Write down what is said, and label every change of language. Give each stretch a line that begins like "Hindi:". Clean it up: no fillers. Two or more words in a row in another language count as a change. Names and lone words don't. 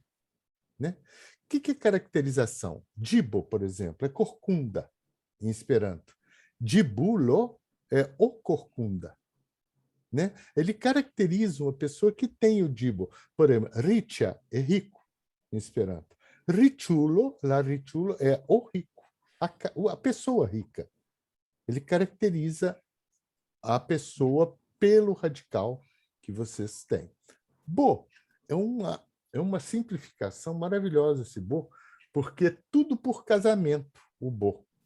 Portuguese: Né? O que é caracterização? Dibo, por exemplo, é corcunda, em Esperanto. Dibulo é o corcunda. Né? Ele caracteriza uma pessoa que tem o dibo. Por exemplo, richa é rico, em Esperanto.
Esperanto: Richulo, la richulo
Portuguese: é o rico, a pessoa rica. Ele caracteriza a pessoa pelo radical que vocês têm. Bo é uma simplificação maravilhosa esse bo, porque é tudo por casamento, o bo.